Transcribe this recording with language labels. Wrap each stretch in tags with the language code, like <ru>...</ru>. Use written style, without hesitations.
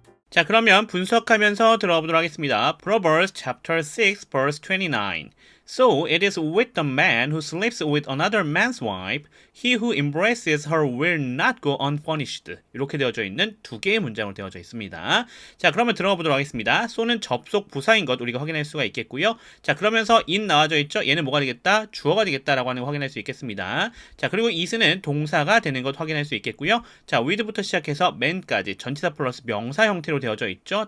<ko>자, 그러면 분석하면서 들어보도록 하겠습니다.</ko> <en>Proverbs chapter 6 verse 29. So it is with the man who sleeps with another man's wife. He who embraces her will not go unpunished.</en> <ko>이렇게 되어져 있는 두 개의 문장으로 되어져 있습니다. 자, 그러면 들어가 보도록 하겠습니다. so는 접속 부사인 것 우리가 확인할 수가 있겠고요. 자, 그러면서 in 나와져 있죠. 얘는 뭐가 되겠다? 주어가 되겠다라고 하는 거 확인할 수 있겠습니다. 자, 그리고 is는 동사가 되는 것 확인할 수 있겠고요. 자, with부터 시작해서 man까지 전치사 플러스 명사 형태로 되어져 있죠.</ko>